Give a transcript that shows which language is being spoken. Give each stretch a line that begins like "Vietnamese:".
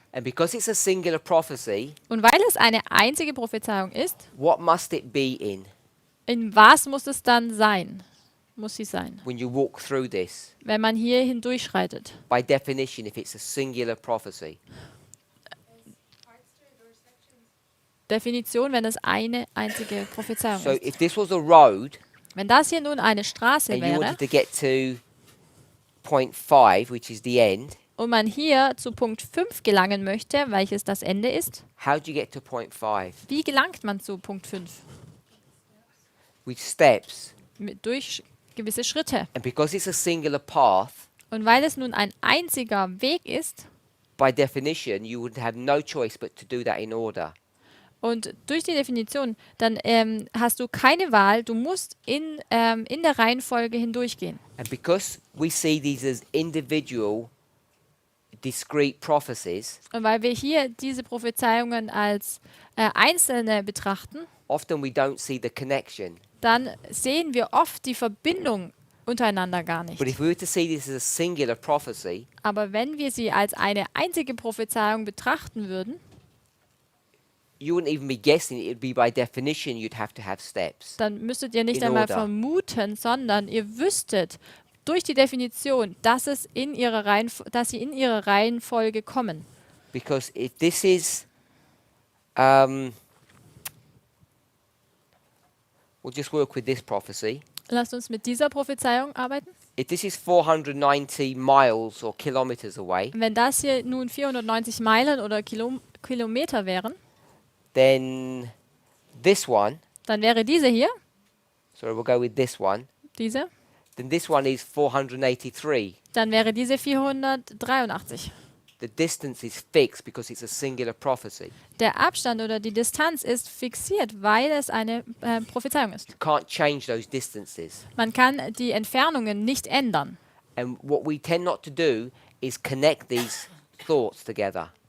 English: and because it's a singular prophecy,
German: Und weil es eine einzige Prophezeiung ist,
English: what must it be in
German: was muss es dann sein? Muss sie sein,
English: when you walk through this?
German: wenn man hier hindurchschreitet.
English: By definition, if it's a singular prophecy. Parts to it or sections?
German: Definition, wenn es eine einzige Prophezeiung
English: So
German: ist.
English: if this was a road
German: Wenn das hier nun eine Straße
English: and you
German: wäre
English: wanted to get to point 5, which is the end,
German: und man hier zu Punkt 5 gelangen möchte, welches das Ende ist,
English: how do you get to point 5?
German: wie gelangt man zu Punkt 5?
English: With steps.
German: Durch gewisse Schritte.
English: And because it's a singular path,
German: Und weil es nun ein einziger Weg ist
English: by definition, you would have no choice but to do that in order.
German: und durch die Definition, dann hast du keine Wahl, du musst in der Reihenfolge hindurchgehen.
English: And because we see these as individual, discrete prophecies,
German: Und weil wir hier diese Prophezeiungen als einzelne betrachten,
English: often we don't see the connection.
German: dann sehen wir oft die Verbindung untereinander gar nicht.
English: But if we were to see this as a singular prophecy,
German: Aber wenn wir sie als eine einzige Prophezeiung betrachten würden,
English: you wouldn't even be guessing it would be by definition you'd have to have steps.
German: dann müsstet ihr nicht
English: In
German: einmal
English: order.
German: vermuten, sondern ihr wüsstet durch die Definition, dass sie in ihre Reihenfolge kommen.
English: Because if this is, we'll just work with this prophecy.
German: Lasst uns mit dieser Prophezeiung arbeiten.
English: If this is 490 miles or kilometers away,
German: Wenn das hier nun 490 Meilen oder Kilometer wären,
English: then this one,
German: dann wäre diese hier,
English: sorry, we'll go with this one,
German: diese,
English: then this one is 483.
German: dann wäre diese 483.
English: The distance is fixed because it's a singular prophecy.
German: Der Abstand oder die Distanz ist fixiert, weil es eine Prophezeiung ist.
English: You can't change those distances.
German: Man kann die Entfernungen nicht ändern.
English: And what we tend not to do is connect these thoughts together.